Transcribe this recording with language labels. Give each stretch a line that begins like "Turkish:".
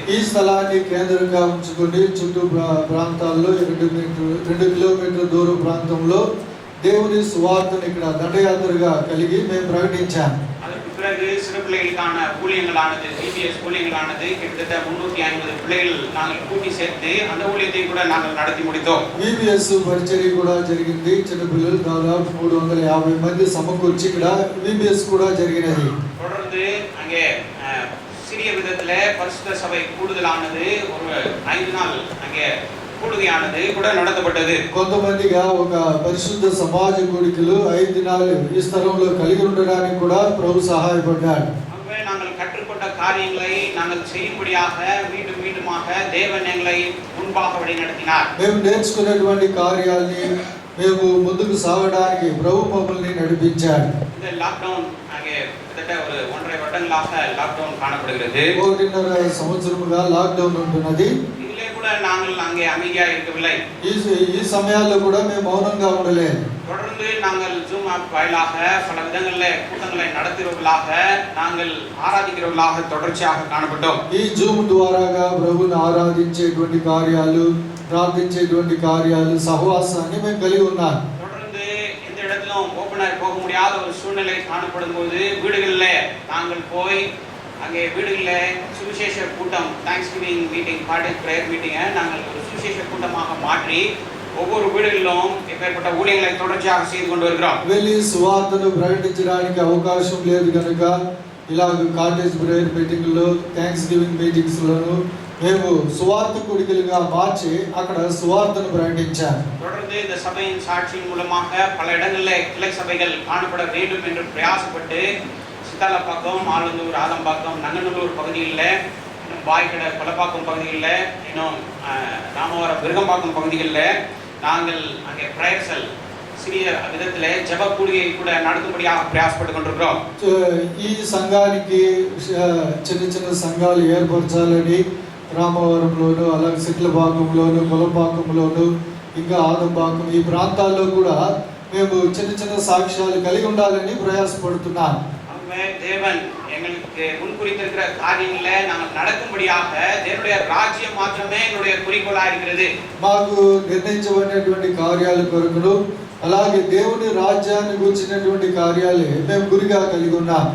Telugu: ఈ స్థలాన్ని కేంద్రంగా ఉంచుకొని చుట్టూ ప్రాంతాల్లో 2 కిలోమీటర్ల దూర ప్రాంతంలో దేవుని సువార్తను ఇక్కడ దండయాత్రగా కలిగి మేము ప్రకటించాం.
Tamil: அதற்கு பிறகு சிறு பிள்ளைகளுக்கான ஊழியங்களானது விபிஎஸ் ஊழியங்களானது கிட்டத்தட்ட 350 பிள்ளைகள் நாங்கள் கூட்டி சேர்த்து அந்த ஊழியத்தை கூட நாங்கள் நடத்தி முடித்தோம்.
Telugu: విబిఎస్ పరిచర్య కూడా జరిగింది. చిన్న పిల్లలు దాదాపు 350 మంది సమకూర్చి ఇక్కడ విబిఎస్ కూడా జరిగినది.
Tamil: தொடர்ந்து அங்கே சிறிய விதத்துல பரிசுத்த சபை கூடுதலானது ஒரு 5 நாள் அங்கே கூடுகையானது கூட நடத்தப்பட்டது.
Telugu: కొంతమందిగా ఒక పరిశుద్ధ సమాజ కూడికలు 5 దినాలు ఈ స్థలంలో కలిగి ఉండడానికి కూడా ప్రభు సహాయపడ్డాడు.
Tamil: அங்கே நாங்கள் கற்றுக்கொண்ட காரியங்களை நாங்கள் செய்யும்படியாக மீண்டும் மீண்டுமாக தேவன் எங்களை முன்பாக வழிநடத்தினார்.
Telugu: మేము నేర్చుకున్నటువంటి కార్యాలని మేము ముందుకు సాగడానికి ప్రభు మమ్మల్ని నడిపించాడు.
Tamil: இந்த லாக்டவுன் அங்கே கிட்டத்தட்ட ஒரு 1.5 வருடங்களாக லாக்டவுன் காணப்படுகிறது.
Telugu: 1.5 సంవత్సరముగా లాక్డౌన్ ఉంటున్నది.
Tamil: இதிலே கூட நாங்கள் அங்கே அமைதியா இருக்கவில்லை.
Telugu: ఈ సమయాల్లో కూడా మేము మౌనంగా ఉండలేదు.
Tamil: தொடர்ந்து நாங்கள் ஜூம் ஆப் வாயிலாக பல விதங்களில் கூட்டங்களை நடத்துகிறவர்களாக நாங்கள் ஆராதிக்கிறவர்களாக தொடர்ச்சியாக காணப்பட்டோம்.
Telugu: ఈ జూమ్ ద్వారాగా ప్రభువుని ఆరాధించేటువంటి కార్యాలు, ప్రార్థించేటువంటి కార్యాలు, సహవాసాన్ని మేము కలిగి ఉన్నాం.
Tamil: தொடர்ந்து எந்த இடத்திலும் ஓபனாக போக முடியாத ஒரு சூழ்நிலை காணப்படும் போது வீடுகளில் நாங்கள் போய் அங்கே வீடுகளில் சுவிசேஷ கூட்டம் தேங்க்ஸ்கிவிங் மீட்டிங் பார்ட்டி பிரேயர் மீட்டிங்கை நாங்கள் ஒரு சுவிசேஷ கூட்டமாக மாற்றி ஒவ்வொரு வீடுகளிலும் இப்பேற்பட்ட ஊழியங்களை தொடர்ச்சியாக செய்து கொண்டு வருகிறோம்.
Telugu: వెళ్ళి సువార్తను ప్రకటించడానికి అవకాశం లేదు కనుక ఇలాగ కాటేజ్ ప్రేయర్ మీటింగ్లో థ్యాంక్స్ గివింగ్ మీటింగ్స్లోను మేము సువార్త కూడికలుగా మార్చి అక్కడ సువార్తను ప్రకటించాం.
Tamil: தொடர்ந்து இந்த சபையின் சாட்சியின் மூலமாக பல இடங்களில் கிளை சபைகள் காணப்பட வேண்டும் என்று பிரயாசப்பட்டு சித்தாலப்பாக்கம், ஆலந்தூர், ஆதம்பாக்கம், நங்கநல்லூர் பகுதிகளில், இன்னும் பாய்கடை கொலப்பாக்கம் பகுதிகளில், இன்னும் ராமவரம் விருகம்பாக்கம் பகுதிகளில் நாங்கள் அங்கே பிரேயர்சல் சிறிய விதத்தில் ஜப கூடியை கூட நடத்தும்படியாக பிரயாசப்பட்டு கொண்டிருக்கிறோம்.
Telugu: ఈ సంఘానికి చిన్న చిన్న సంఘాలు ఏర్పరచాలని రామవరంలోను, అలాగే సిట్లపాకంలోను, కొలపాకంలోను, ఇంకా ఆదంపాకం ఈ ప్రాంతాల్లో కూడా మేము చిన్న చిన్న సాక్ష్యాలు కలిగి ఉండాలని ప్రయాసపడుతున్నాం.
Tamil: தேவன் எங்களுக்கு முன்குறித்திருக்கிற காரியங்களை நாங்கள் நடக்கும்படியாக தேவனுடைய ராஜ்யம் மாத்திரமே எங்களுடைய குறிக்கோளா இருக்கிறது.
Telugu: మాకు నిర్ణయించబడినటువంటి కార్యాల కొరకును అలాగే దేవుని రాజ్యాన్ని గురించినటువంటి కార్యాలే మేము గురిగా కలిగి ఉన్నాం.